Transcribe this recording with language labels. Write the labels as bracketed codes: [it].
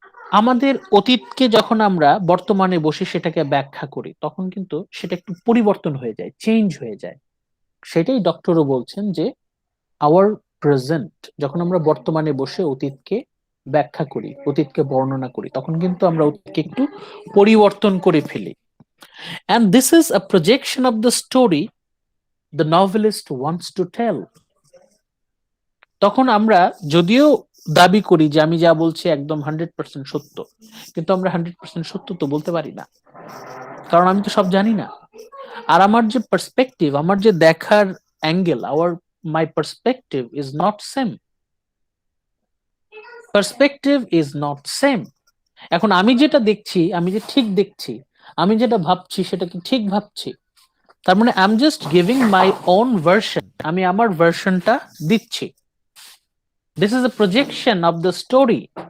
[bn] আমাদের অতীতকে যখন আমরা বর্তমানে বসে সেটাকে ব্যাখ্যা করি, তখন কিন্তু সেটা একটু পরিবর্তন হয়ে যায়, চেঞ্জ হয়ে যায়। সেটাই ডক্টরও বলছেন যে [en] our present, [bn] যখন আমরা বর্তমানে বসে অতীতকে ব্যাখ্যা করি, অতীতকে বর্ণনা করি, তখন কিন্তু আমরা অতীতকে একটু পরিবর্তন করে ফেলি। [en] And this is a projection of the story the novelist wants to tell. [bn] তখন আমরা যদিও দাবি করি যে আমি যা বলছি একদম 100% সত্য, কিন্তু আমরা 100% সত্য তো বলতে পারি না, কারণ আমি তো সব জানি না। আর আমার যে পার্সপেক্টিভ, আমার যে দেখার angle, [en] My perspective is not same. Perspective is not same. [bn] এখন আমি যেটা দেখছি, আমি যে ঠিক দেখছি, আমি যেটা ভাবছি সেটা কি ঠিক ভাবছি? তার মানে [en] I am just giving my own version, [bn] আমি আমার ভার্সনটা দিচ্ছি। [en] This is a projection of the story.